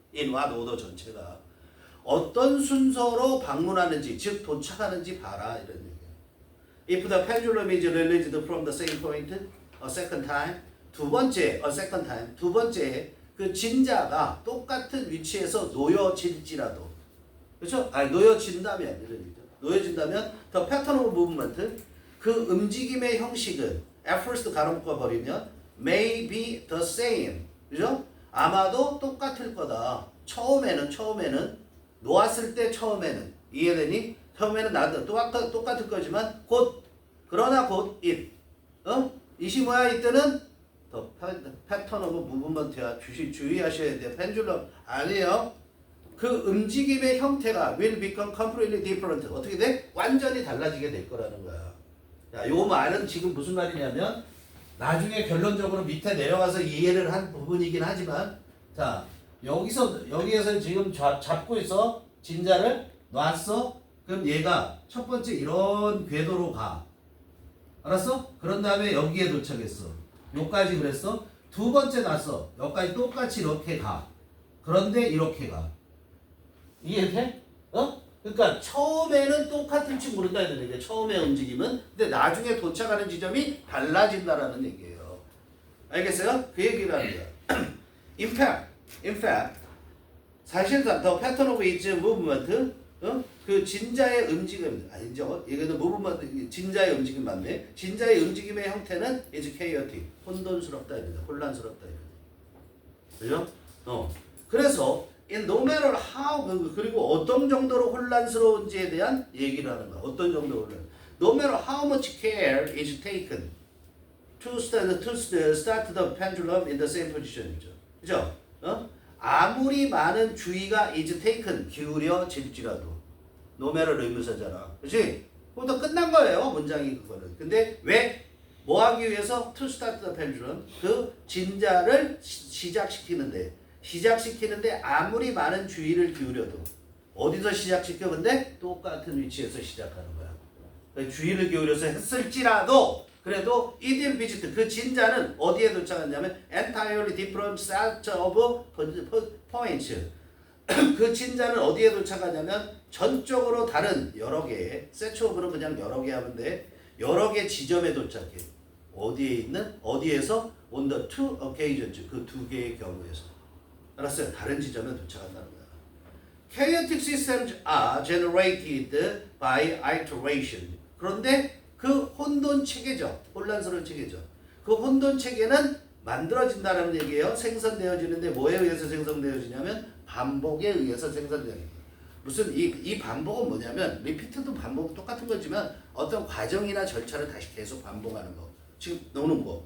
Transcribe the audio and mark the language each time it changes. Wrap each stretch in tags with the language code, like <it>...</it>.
<en>in what order</en> <ko>전체가 어떤 순서로 방문하는지 즉 도착하는지 봐라 이런 얘기야.</ko> <en>If the pendulum is released from the same point a second time</en> <ko>두 번째 그 진자가 똑같은 위치에서 놓여질지라도 그렇죠? 놓여진다면 이런 얘기죠. 놓여진다면</ko> <en>the pattern of movement</en> <ko>그 움직임의 형식은</ko> <en>at first</en> <ko>가로묶어 버리면</ko> <en>may be the same</en> <ko>그죠? 아마도 똑같을 거다. 처음에는 놓았을 때 처음에는 이해되니? 처음에는 나도 똑같을 거지만 그러나 곧</ko> <en>it it</en> <ko>이 뭐야? 이때는</ko> <en>더 패턴 오브 무브먼트야.</en> <ko>주의하셔야 돼요. 펜줄럼 아니에요. 그 움직임의 형태가</ko> <en>will become completely different.</en> <ko>어떻게 돼? 완전히 달라지게 될 거라는 거야. 자, 요 말은 지금 무슨 말이냐면 나중에 결론적으로 밑에 내려가서 이해를 한 부분이긴 하지만 자 여기에서 지금 잡고 있어. 진자를 놨어. 그럼 얘가 첫 번째 이런 궤도로 가. 알았어? 그런 다음에 여기에 도착했어. 요까지 그랬어. 두 번째 놨어. 여기까지 똑같이 이렇게 가. 그런데 이렇게 가. 이해돼? 어? 그러니까 처음에는 똑같을지 모른다 이런 얘기야. 처음에 움직임은. 근데 나중에 도착하는 지점이 달라진다라는 얘기예요. 알겠어요? 그 얘기를 하는 거야.</ko> <en>In fact,</en> <ko>사실상</ko> <en>the pattern of its movement,</en> <ko>그 진자의 움직임, 아니죠? 이거는 movement, 진자의 움직임 맞네. 진자의 움직임의 형태는</ko> <en>is chaotic,</en> <ko>혼돈스럽다 이거죠. 혼란스럽다 이거죠. 그죠? 그래서</ko> <en>in no matter how,</en> <ko>그리고 어떤 정도로 혼란스러운지에 대한 얘기를 하는 거야. 어떤 정도로 혼란.</ko> <en>No matter how much care is taken to start the pendulum in the same position이죠.</en> <ko>그죠? 아무리 많은 주의가</ko> <en>is taken,</en> <ko>기울여질지라도</ko> <en>no matter</en> <ko>의문사잖아. 그치? 그럼 더 끝난 거예요. 문장이 그거는. 근데 왜? 뭐 하기 위해서?</ko> <en>To start the pendulum.</en> <ko>그 진자를 시작시키는데 아무리 많은 주의를 기울여도 어디서 시작시켜? 근데 똑같은 위치에서 시작하는 거야. 그러니까 주의를 기울여서 했을지라도 그래도 이디엄 비지트 그 진자는 어디에 도착했냐면</ko> <en>entirely different set of points.</en> <ko>그 진자는 어디에 도착하냐면 전적으로 다른 여러 개의 set of는 그냥 여러 개 하면 돼. 여러 개 지점에 도착해. 어디에 있는? 어디에서?</ko> <en>on the two occasions.</en> <ko>그 두 개의 경우에서. 알았어요? 다른 지점에 도착한다는 거야.</ko> <en>Chaotic systems are generated by iteration.</en> <ko>그런데 그 혼돈 체계죠. 혼란스러운 체계죠. 그 혼돈 체계는 만들어진다는 얘기예요. 생성되어지는데 뭐에 의해서 생성되어지냐면 반복에 의해서 생성되는 거예요. 무슨 이 반복은 뭐냐면 리피트도 반복 똑같은 거지만 어떤 과정이나 절차를 다시 계속 반복하는 거. 지금 노는 거.</ko>